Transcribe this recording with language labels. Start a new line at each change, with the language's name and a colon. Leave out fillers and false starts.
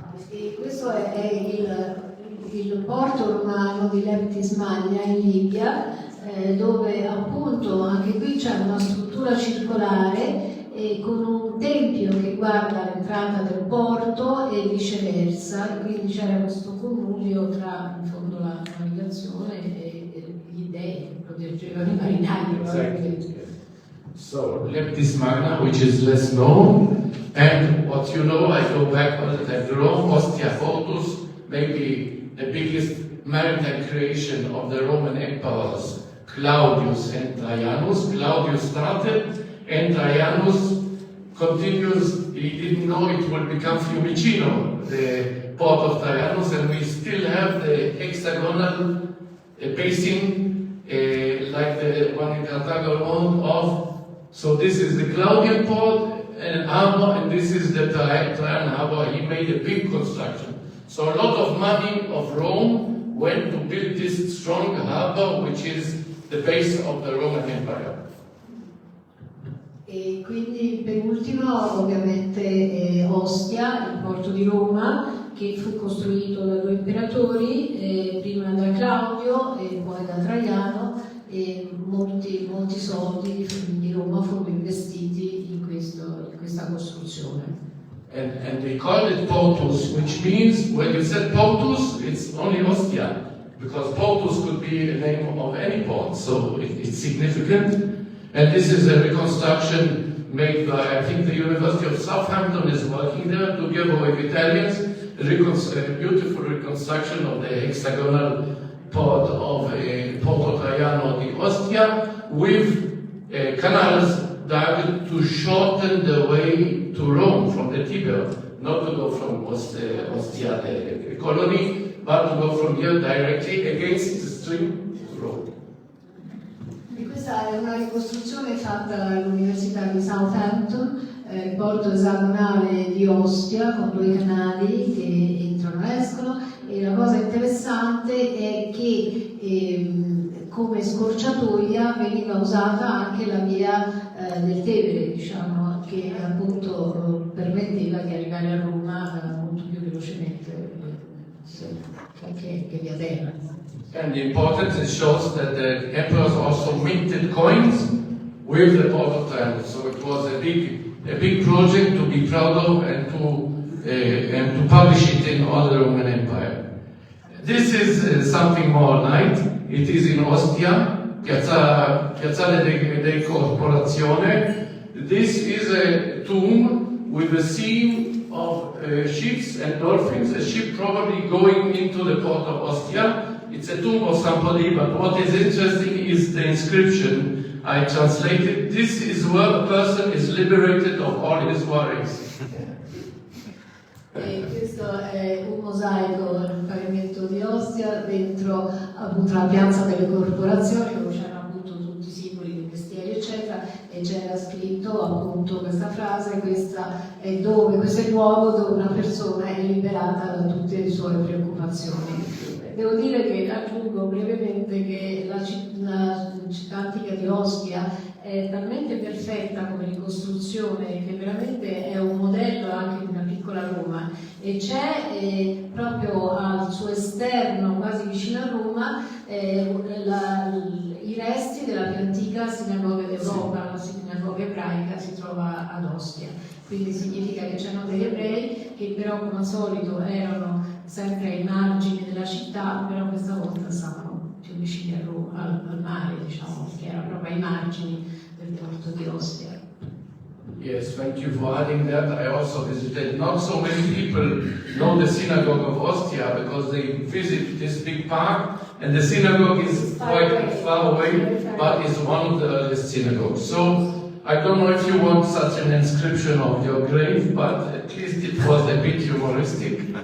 Italian: E questo è il porto romano di 𝗥𝗏𝗁𝗲 Magna in Libia, dove appunto anche qui c'è una struttura circolare con un tempio che guarda l'entrata del porto e viceversa, quindi c'era questo connubio tra in fondo la navigazione e gli dei che proteggevano i marinai.
English: Exactly. So, 𝗥𝗏𝗁𝗲 Magna, which is less known, and what you know, I go back all the time to Rome, Ostia Fortus, maybe the biggest maritime creation of the Roman emperors, Claudius and Trajanus. Claudius started, and Trajanus continues. He didn't know it would become Fiumicino, the port of Trajanus, and we still have the hexagonal basin like the one in Cartagena. So this is the Claudian port and harbor, and this is the Trajan harbor. He made a big construction. So a lot of money of Rome went to build this strong harbor, which is the base of the Roman Empire.
Italian: E quindi per ultimo ovviamente Ostia, il porto di Roma, che fu costruito da 2 imperatori, prima da Claudio e poi da Traiano, e molti soldi di Roma furono investiti in questa costruzione.
English: And they called it Portus, which means, when you said Portus, it's only Ostia, because Portus could be a name of any port, so it's significant. And this is a reconstruction made by, I think, the University of Southampton is working there together with Italians, a beautiful reconstruction of the hexagonal port of Porto Traiano di Ostia with canals dug to shorten the way to Rome from the Tiber, not to go from Ostia, the colony, but to go from here directly against the stream to Rome.
Italian: E questa è una ricostruzione fatta all'Università di Southampton, il porto esagonale di Ostia con 2 canali che entrano e escono, e la cosa interessante è che come scorciatoia veniva usata anche la via del Tevere, diciamo, che appunto permetteva di arrivare a Roma molto più velocemente che via terra.
English: And the importance, it shows that the emperors also minted coins with the port of Traiano. So it was a big project to be proud of and to publish it in all the Roman Empire. This is something more light. It is in Ostia, Piazzale della Corporazione. This is a tomb with a scene of ships and dolphins, a ship probably going into the port of Ostia. It's a tomb of 𝗂𝗲𝗏, but what is interesting is the inscription. I translated, this is where a person is liberated of all his worries.
Italian: E questo è un mosaico nel pavimento di Ostia, dentro appunto la piazza delle corporazioni, dove c'erano appunto tutti i simboli dei mestieri eccetera, e c'era scritto appunto questa frase: questo è il luogo dove una persona è liberata da tutte le sue preoccupazioni. Devo dire che aggiungo brevemente che la città antica di Ostia è talmente perfetta come ricostruzione che veramente è un modello anche di una piccola piccola Roma, e c'è proprio al suo esterno, quasi vicino a Roma, i resti della più antica sinagoga d'Europa, la sinagoga ebraica si trova ad Ostia, quindi significa che c'erano degli ebrei che però come al solito erano sempre ai margini della città, però questa volta stavano più vicini a Roma, al mare, diciamo, che era proprio ai margini del porto di Ostia.
English: Yes, thank you for adding that. I also visited. Not so many people know the synagogue of Ostia because they visit this big park, and the synagogue is quite far away, but it's one of the earliest synagogues. So I don't know if you want such an inscription of your grave, but at least it was a bit humoristic.